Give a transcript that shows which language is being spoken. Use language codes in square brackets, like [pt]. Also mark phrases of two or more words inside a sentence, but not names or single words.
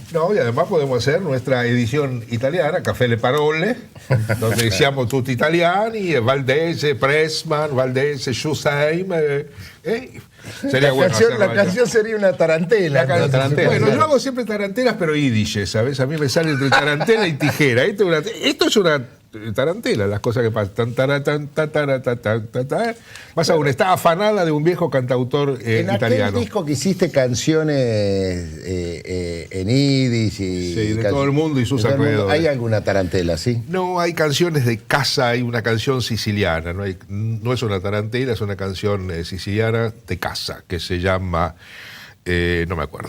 [es] No, y además podemos hacer nuestra edición italiana, Café Le Parole, donde [it] diciamo tutti italiani, [es] Valdese, Pressman, Valdese, Schusheim. Sería bueno hacerlo La allá. canción sería una tarantela. La entonces. tarantela. Bueno, yo hago siempre tarantelas, pero yidishes, ¿sabes? A mí me sale entre tarantela y tijera. Esto es una tarantela, las cosas que pasan. Tan, tara, tan, ta, tara, ta, ta, ta, ta. Más aún, está afanada de un viejo cantautor En italiano. aquel disco que hiciste canciones en yiddish y Sí, de todo el mundo y sus de todo el mundo, alrededores. ¿hay alguna tarantela, sí? No, hay canciones de casa, hay una canción siciliana, no es una tarantela, es una canción siciliana de casa que se llama, no me acuerdo.